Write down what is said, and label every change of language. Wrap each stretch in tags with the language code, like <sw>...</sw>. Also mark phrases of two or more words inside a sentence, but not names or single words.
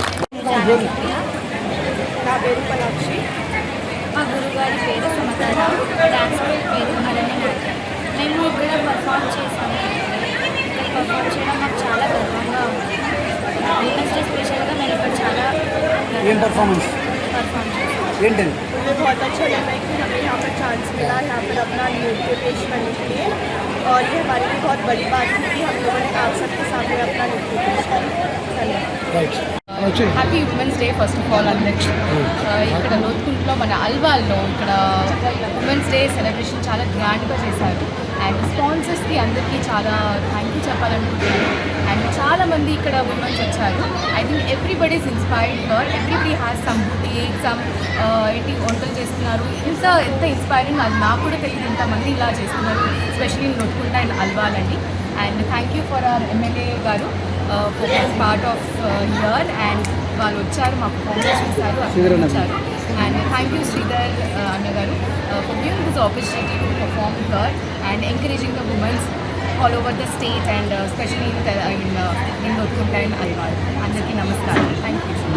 <te>నా పేరు పలాక్షి, మా గురుగారి పేరు సమతారావు,</te> <en>dance school</en> <te>పేరు అరణ్యనాట్యం. మేము ఇక్కడ పర్ఫామ్ చేసాము. ఇక్కడ పర్ఫామ్ చేయడం మాకు చాలా గర్వంగా ఉంది.</te> <en>women's day</en> <te>స్పెషల్గా మేము ఇక్కడ చాలా పర్ఫామ్ చేసాము.</te> <hi>मुझे बहुत अच्छा लगा कि हमें यहाँ पर चांस मिला यहाँ पर अपना नृत्य पेश करने के लिए, और ये हमारे लिए बहुत बड़ी बात थी कि हम लोगों ने आप सबके सामने अपना नृत्य पेश किया.</hi> <en>happy women's day first of all అందరికీ.</en> <te>ఇక్కడ లోతుకుంటలో మన అల్వాల్లో ఇక్కడ</te> <en>women's day celebration</en> <te>చాలా గ్రాండ్గా చేశారు. అండ్ స్పాన్సర్స్కి అందరికీ చాలా</te> <en>thank you</en> <te>చెప్పాలనుకుంటున్నాను. అండ్ చాలామంది ఇక్కడ ఉమెన్స్ వచ్చారు.</te> <en>I think everybody is inspired her, everybody has some boutique, some</en> <te>ఏంటి వంటలు చేస్తున్నారు. ఎంత ఇన్స్పైరింగ్, అది నాకు కూడా తెలియదు ఇంతమంది ఇలా చేస్తున్నారు, ఎస్పెషలీ లోతుకుంట అండ్ అల్వాలండి.</te> <en>and thank you for our MLA garu for part of here.</en> <te>అండ్ వాళ్ళు వచ్చారు, మా పర్ఫార్మెన్స్ చూశారు, అభినందించారు.</te> <en>and thank you Sridhar annagaru for giving this opportunity to perform here and encouraging the women's all over the state and specially in Lothukunta and Alwal.</en> <te>అందరికీ నమస్కారం.</te> <en>thank you.</en>